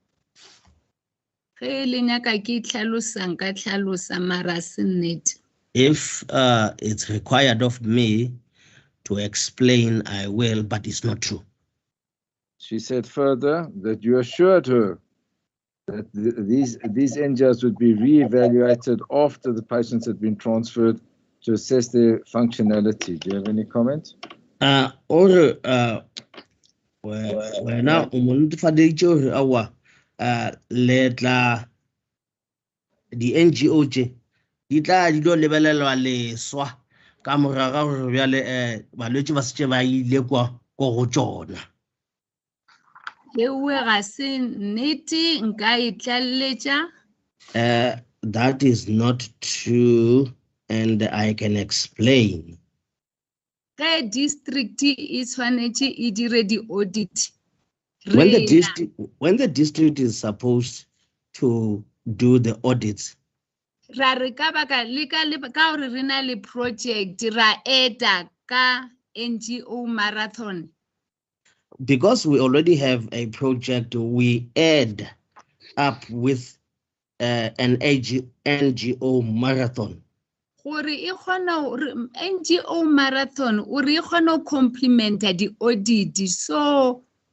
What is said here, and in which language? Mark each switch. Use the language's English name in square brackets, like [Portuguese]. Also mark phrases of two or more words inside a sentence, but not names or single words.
[English] If it's required of me to explain, I will, but it's not true. She said further that you assured her that these NGOs would be re-evaluated after the patients had been transferred to assess their functionality. Do you have any comment? [Northern Sotho] Wena o monetefaditše gore awa letla di NGO tše di tla di lo lebelelwa leswa ka moraga gore bjale balwetše ba setše ba ile kwa go tšona. [English] That is not true, and I can explain. District is audit. When the district is supposed to do the audits, [Northern Sotho] project ra eta ka [English] NGO marathon. Because we already have a project, we add up with an NGO marathon. NGO marathon or complement the audit so